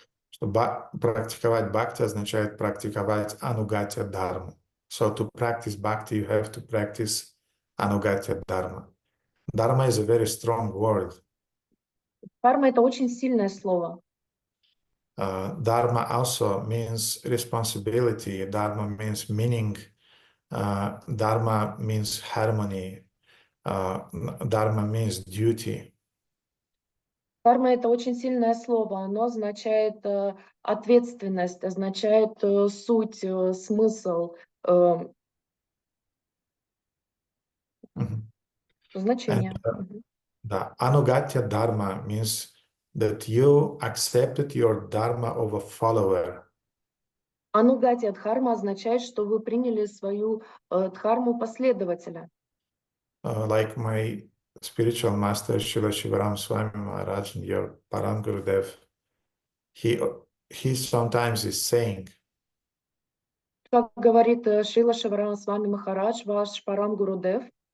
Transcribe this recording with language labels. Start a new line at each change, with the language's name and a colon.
Russian: Что практиковать бхакти означает практиковать анугатя дharma.
English: So to practice bhakti, you have to practice anugatya dharma. Dharma is a very strong word.
Russian: Дхарма это очень сильное слово.
English: Dharma also means responsibility. Dharma means meaning. Dharma means harmony. Dharma means duty.
Russian: Дхарма это очень сильное слово. Оно означает ответственность, означает суть, смысл, значение.
English: The anugatya dharma means that you accepted your dharma of a follower.
Russian: Анугатия дхарма означает, что вы приняли свою дхарму последователя.
English: Like my spiritual master Srila Shivaram Swami Maharaj and your Param Gurudev, he sometimes is saying,
Russian: как говорит Шрила Шиварама Свами Махарадж, ваш Парам Гурудев,